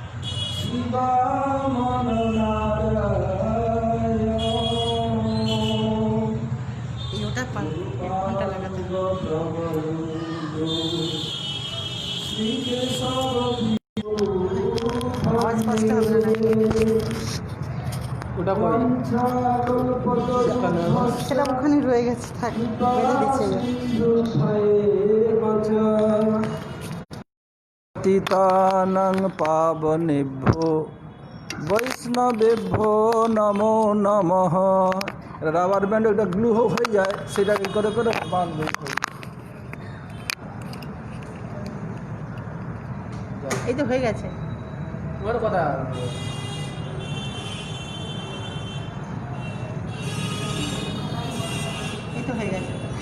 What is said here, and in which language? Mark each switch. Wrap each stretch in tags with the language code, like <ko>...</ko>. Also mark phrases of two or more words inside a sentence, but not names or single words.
<bn>ওটা ঘন্টা লাগাতে আওয়াজ কষ্ট হবে না। ওটা কই? সেটা ওখানে রয়ে গেছে, থাক বেঁধে দিচ্ছে।</bn> <sa>তিতানং পাবনেভ্যো বৈষ্ণবেভ্যো নমো নমঃ।</sa> <bn>রাবার ব্যান্ড একটা গ্লু হয়ে যায়, সেটাকে করে করে বাঁধবে। এই তো হয়ে গেছে। তোমার কথা এই তো হয়ে গেছে।</bn>